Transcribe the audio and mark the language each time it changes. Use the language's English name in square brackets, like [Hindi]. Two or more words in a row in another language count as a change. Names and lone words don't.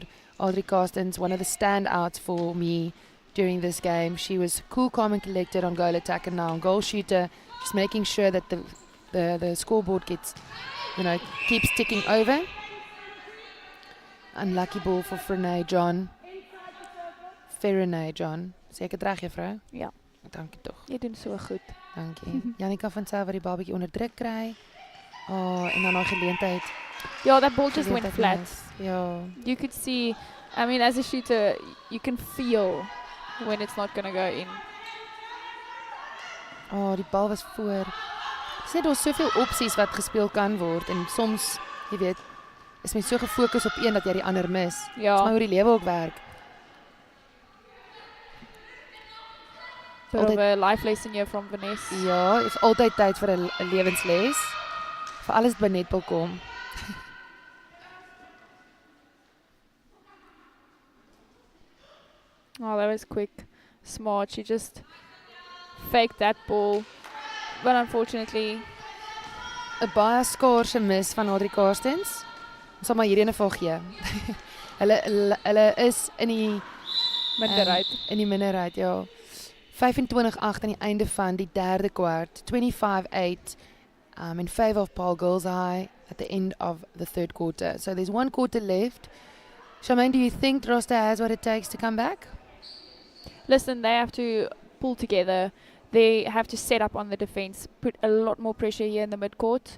[English] Audrey Carsten's one of the standouts for me during this game. She was cool, calm and collected on goal attack and now on goal shooter, just making sure that the scoreboard gets, keeps ticking over. Unlucky ball for Frenay John. [Afrikaans] John. Sê ek het reg, juffrou? Ja. Dankie tog. Jy doen so goed. Dankie. Jannika van Sail wat die bal bietjie onder druk kry. En dan daai geleentheid. [English] Yeah, that ball just went flat. Nice. Ja. You could see, I mean, as a shooter, you can feel when it's not going to go in. [Afrikaans] Die bal was voor. Sê daar's soveel opsies wat gespeel kan word en soms, jy weet, is mens so gefokus op een dat jy die ander mis. Dis maar Ja, hoe die lewe ook werk. [English] bit of a life lesson here from Vanessa. [Afrikaans] Ja, is altyd tyd vir 'n lewensles. Vir alles by Netball kom. [English] Oh, that was quick, smart. She just faked that ball. But unfortunately, [Afrikaans] 'n Baie skaarse mis van Audrey Carstens. Ons sal maar hierdie ene vir gee. Hulle is in die minderheid. in die minderheid, ja. 25-8 aan die einde van die derde kwart. [English] 25-8 in favor of Paarl Girls High at the end of the third quarter. So there's one quarter left. Charmaine, do you think Drostdy has what it takes to come back? Listen, they have to pull together. They have to set up on the defense, put a lot more pressure here in the midcourt,